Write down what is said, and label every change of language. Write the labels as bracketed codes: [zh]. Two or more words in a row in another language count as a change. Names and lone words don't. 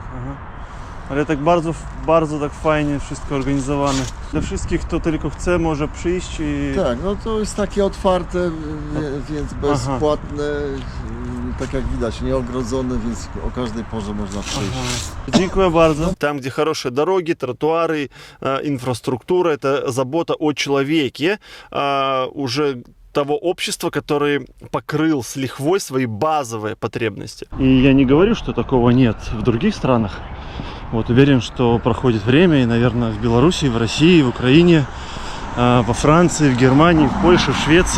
[pl] Ale tak bardzo tak fajnie wszystko organizowane. Dla wszystkich, kto tylko chce, może przyjść i... Tak, no to jest takie otwarte, więc bezpłatne, tak jak widać, nieogrodzone, więc o każdej porze można przyjść. Dziękuję bardzo. [ru] Там, где хорошие дороги, тротуары, инфраструктура, это забота о человеке, уже того общества, который покрыл с лихвой свои базовые потребности. И я не говорю, что такого нет в других странах. Вот, уверен, что проходит время, и, наверное, в Беларуси, в России, в Украине, во Франции, в Германии, в Польше, в Швеции.